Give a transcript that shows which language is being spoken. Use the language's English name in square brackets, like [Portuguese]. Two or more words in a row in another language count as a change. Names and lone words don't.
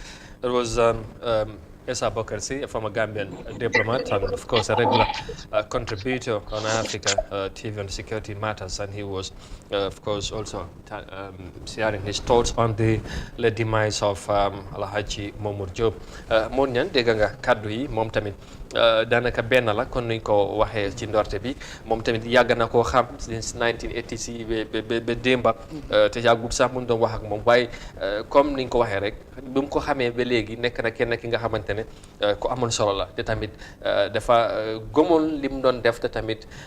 [English] It was Essa Bokarsi, a former Gambian diplomat and, of course, a regular contributor on Africa TV on security matters. And he was, of course, also sharing his thoughts on the demise of Alhaji Momur Diop. [Wolof] Mon ñan dégg nga kaddu yi moom tamit daanaka benn la kon nuñ ko waxee ci ndorte bi moom tamit yàgg na koo xam since 1980 ba démba te yàggul sax mu doon wax ak moom waaye comme niñ ko waxee rek bi mu ko xamee ba léegi nekk na kenn ki nga xamante ne ku amoon solo la te tamit dafa gëmoon li mu doon def te tamit